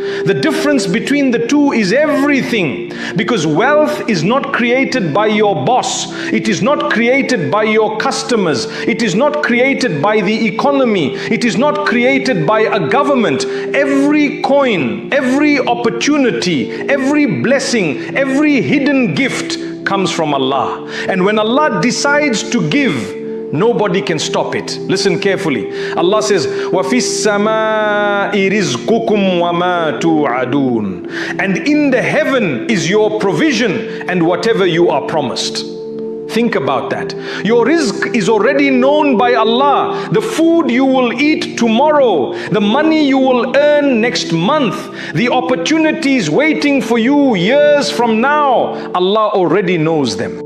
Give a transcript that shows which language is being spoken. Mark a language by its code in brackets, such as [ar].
[en] The difference between the two is everything, because wealth is not created by your boss, it is not created by your customers, it is not created by the economy, it is not created by a government. Every coin, every opportunity, every blessing, every hidden gift comes from Allah. And when Allah decides to give, nobody can stop it. Listen carefully. Allah says, [ar] وَفِي السَّمَاءِ رِزْقُكُمْ وَمَا تُوعَدُونَ. [en] And in the heaven is your provision and whatever you are promised. Think about that. Your rizq is already known by Allah. The food you will eat tomorrow, the money you will earn next month, the opportunities waiting for you years from now, Allah already knows them.